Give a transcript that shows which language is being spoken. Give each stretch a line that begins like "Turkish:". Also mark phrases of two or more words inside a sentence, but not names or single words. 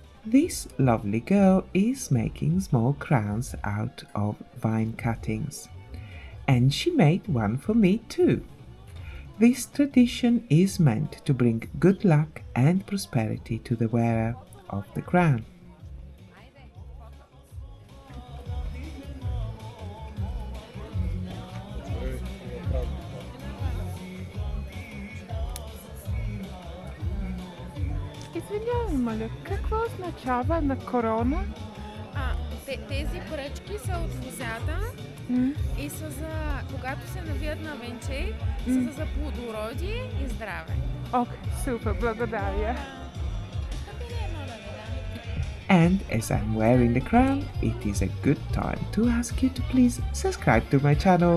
English: This lovely girl is making small crowns out of vine cuttings, and she made one for me too. This tradition is meant to bring good luck and prosperity to the wearer of the crown.
Bulgarian: Извинявай, моля, какво означава на корона? Тези поръчки са от лозята и са за, когато се навият на венче, са за плодородие и здраве. Окей, супер, благодаря.
English: And as I'm wearing the crown, it is a good time to ask you to please subscribe to my channel.